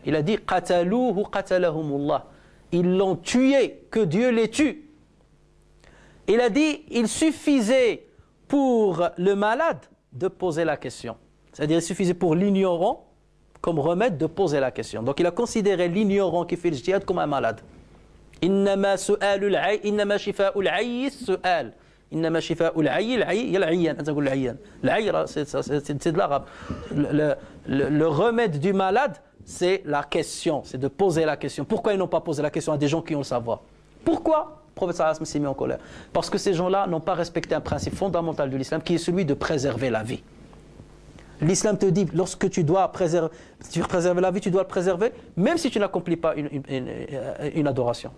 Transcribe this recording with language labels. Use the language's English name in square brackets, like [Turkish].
[French] Il a dit: [Arabic] qataluhu qatalahumullah. [French] Ils l'ont tué, que Dieu les tue. Il a dit: il suffisait pour le malade de poser la question. C'est-à-dire, il suffisait pour l'ignorant, comme remède, de poser la question. Donc il a considéré l'ignorant qui fait le jihad comme un malade. [Arabic] إنما سؤال العي إنما شفاء العي السؤال إنما شفاء العي العي العيان أنت تقول العيان العي [French] c'est de l'arabe. Le remède du malade, c'est la question, c'est de poser la question. Pourquoi ils n'ont pas posé la question à des gens qui ont le savoir? Pourquoi? Le prophète sallallahu alayhi wa sallam s'est mis en colère. Parce que ces gens-là n'ont pas respecté un principe fondamental de l'islam qui est celui de préserver la vie. L'islam te dit, lorsque tu dois préserver la vie, tu dois le préserver, même si tu n'accomplis pas une adoration.